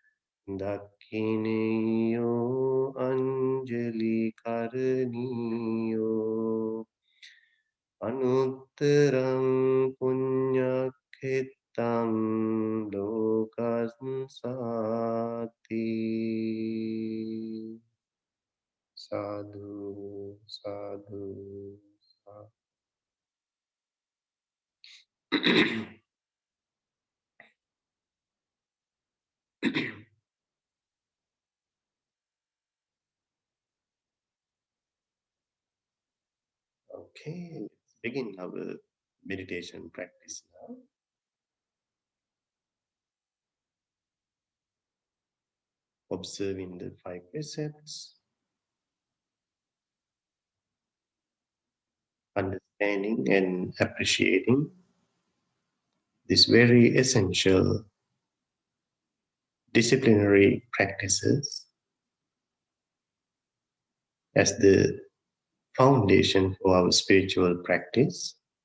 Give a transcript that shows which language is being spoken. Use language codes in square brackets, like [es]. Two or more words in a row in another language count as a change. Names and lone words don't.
[pi] Dakhineyo anjali karaniyo Anuttaram punyakhitam lokansati Sadhu, sadhu, sadhu. [en] Okay, let's begin our meditation practice now. Observing the five precepts, understanding and appreciating these very essential disciplinary practices as the foundation for our spiritual practice.